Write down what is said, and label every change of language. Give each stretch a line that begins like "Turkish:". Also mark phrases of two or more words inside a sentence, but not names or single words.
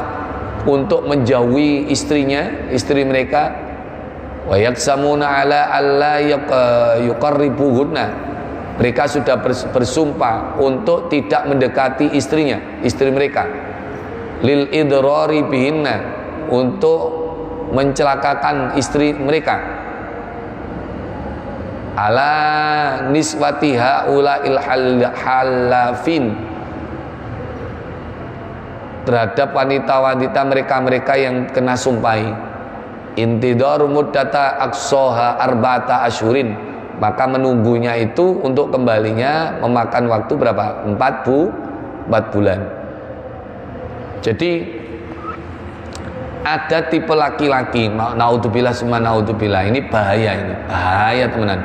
Indonesian: untuk menjauhi istri mereka,
Arabic: wa yaksamuna ala alla yuqarribuhunna,
Indonesian: mereka sudah bersumpah untuk tidak mendekati istri mereka,
Arabic: lil idrari bihinna,
Indonesian: untuk mencelakakan istri mereka,
Arabic: ala niswati haula'il halafin,
Indonesian: terhadap wanita-wanita mereka yang kena sumpahi.
Arabic: Intidar muddata aqsaha arba'ata asyurin,
Indonesian: maka menunggunya itu untuk kembalinya memakan waktu berapa? 4 bulan. Jadi ada tipe laki-laki,
Arabic: naudzubillah summa naudzubillah,
Indonesian: ini bahaya teman-teman.